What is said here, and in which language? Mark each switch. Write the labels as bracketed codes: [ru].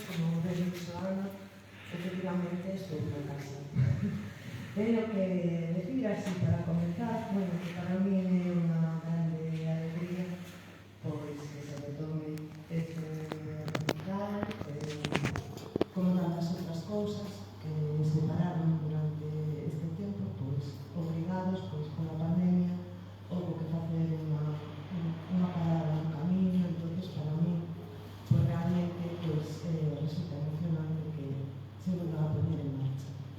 [gl] Como ben dixo Ana, efectivamente estou na casa. Teño que decir así para comenzar, bueno, que para mí é unha grande alegría pois que se retome este recital, como tantas outras cousas que nos separaron durante este tempo, pois obrigados pola pandemia, houve que facer unha parada no camiño. [es] Entonces para mí pues realmente resulta emocionante que se vuelva a poner en marcha.